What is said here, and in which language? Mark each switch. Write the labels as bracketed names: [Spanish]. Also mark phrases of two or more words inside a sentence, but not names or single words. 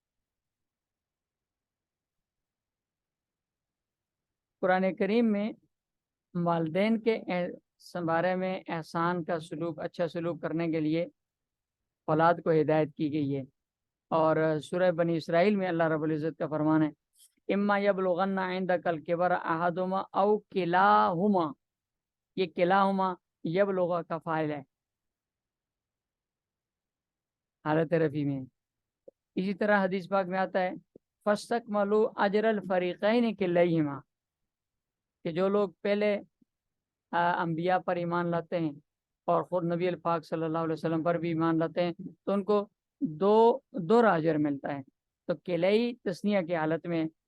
[Urdu] قرآن کریم میں والدین کے بارے میں احسان کا سلوک، اچھا سلوک کرنے کے لیے اولاد کو ہدایت کی گئی ہے، اور سورہ بنی اسرائیل میں [Arabic] اللہ رب العزت [Urdu] کا فرمان ہے [Arabic] اما یبلغن عندک الکبر احدہما او کلاہما، [Urdu] یہ [Arabic] کلاہما یبلغ [Urdu] کا فاعل ہے حالت رفع میں۔ اسی طرح حدیث پاک میں آتا ہے [Arabic] فاستکملوا اجر الفریقین کلیہما، [Urdu] کہ جو لوگ پہلے انبیاء پر ایمان لاتے ہیں اور خود نبی الپاک [Arabic] صلی اللہ علیہ وسلم [Urdu] پر بھی ایمان لاتے ہیں تو ان کو دو اجر ملتا ہے، تو کلئی تثنیہ کی حالت میں